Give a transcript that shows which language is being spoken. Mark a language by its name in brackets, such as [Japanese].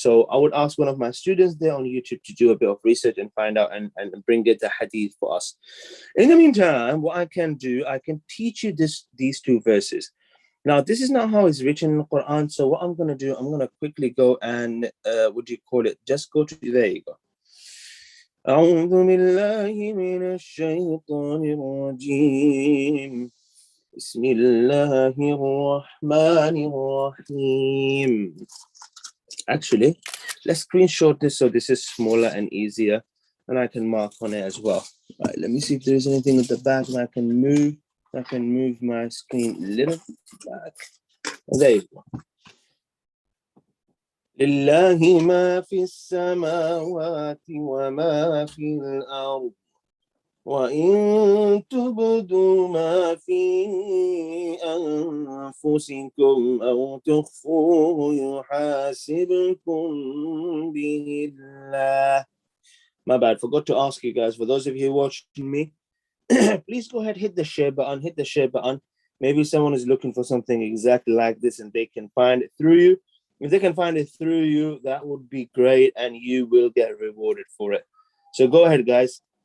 [English] So I would ask one of my students there on YouTube to do a bit of research and find out and bring it the hadith for us. In the meantime, what I can do, I can teach you these two verses. Now, this is not how it's written in the Quran. So what I'm going to do, I'm going to quickly go and just go to, there you go. [Arabic] أعوذ بالله من الشيطان الرجيم بسم الله الرحمن الرحيم. [English] Actually, let's screenshot this so this is smaller and easier, and I can mark on it as well. Right, let me see if there is anything at the back that I can move. I can move my screen a little back. There you go. [Arabic] لله ما في السماوات وما في الأرض وإن تبدوا ما في أنفسكم أو تخفوه يحاسبكم به الله. [English] My bad, forgot to ask you guys, for those of you watching me, please go ahead, hit the share button. Maybe someone is looking for something exactly like this and they can find it through you. If they can find it through you, that would be great, and you will get rewarded for it. So go ahead, guys.